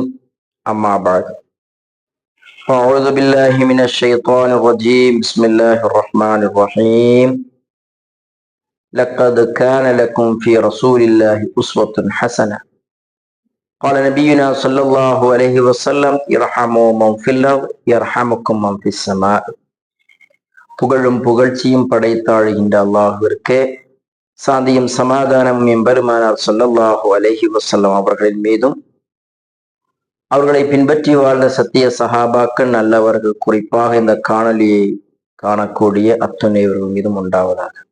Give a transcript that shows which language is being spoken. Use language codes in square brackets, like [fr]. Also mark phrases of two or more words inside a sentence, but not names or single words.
[ar] أما بعد، أعوذ بالله من الشيطان الرجيم. بسم الله الرحمن الرحيم. لقد كان لكم في رسول الله أسوة حسنة. قال نبينا صلى الله عليه وسلم ارحموا من في الأرض يرحمكم من في السماء. [ta] புகழும் புகழ்ச்சியும் படைத்தாழுகின்ற அல்லாஹ்விற்கே சாந்தியும் சமாதானமும் எம்பெருமானார் [ar] صلى الله عليه وسلم [ta] அவர்களின் மீதும் அவர்களை பின்பற்றி வாழ்ந்த சத்திய சஹாபாக்கள் நல்லவர்கள், குறிப்பாக இந்த காணொலியை காணக்கூடிய அத்துணையவர்கள் மீதும் உண்டாவதாக.